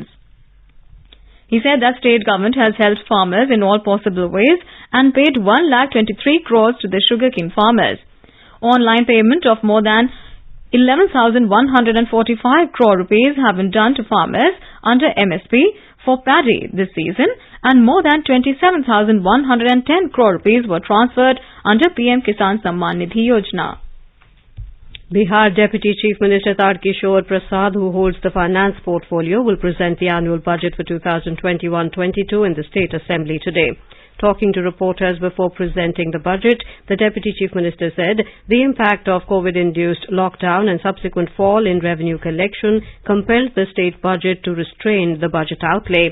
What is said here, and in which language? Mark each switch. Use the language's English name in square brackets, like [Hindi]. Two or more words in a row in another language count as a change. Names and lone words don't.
[English] He said that state government has helped farmers in all possible ways and paid 1,23 crores to the sugarcane farmers. Online payment of more than 11,145 crore rupees have been done to farmers under MSP for paddy this season, and more than 27,110 crore rupees were transferred under PM Kisan Samman Nidhi Yojana. Bihar Deputy Chief Minister Tadkishore Prasad, who holds the finance portfolio, will present the annual budget for 2021-22 in the State Assembly today. Talking to reporters before presenting the budget, the Deputy Chief Minister said the impact of COVID-induced lockdown and subsequent fall in revenue collection compelled the state budget to restrain the budget outlay.